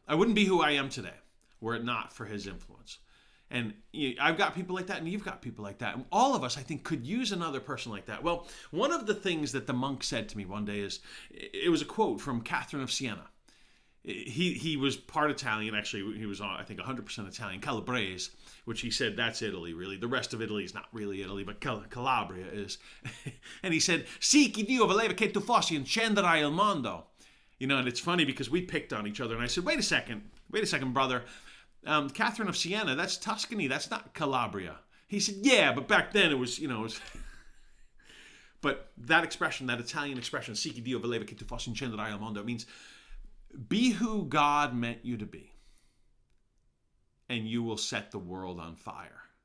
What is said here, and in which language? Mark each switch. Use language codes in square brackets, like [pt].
[en] I wouldn't be who I am today were it not for his influence. And I've got people like that, and you've got people like that. And all of us, I think, could use another person like that. Well, one of the things that the monk said to me one day it was a quote from Catherine of Siena. He was part Italian. Actually, he was, I think, 100% Italian, Calabrese, which he said, that's Italy, really. The rest of Italy is not really Italy, but Calabria is. And he said, [it] «Sì, chi Dio voleva che tu fossi incenderai il mondo». [en] And it's funny because we picked on each other. And I said, wait a second, brother. Catherine of Siena, that's Tuscany, that's not Calabria. He said, yeah, but back then it was. But that expression, that Italian expression, [it] «Sì, chi Dio voleva che tu fossi incenderai il mondo», [en] means be who God meant you to be, and you will set the world on fire.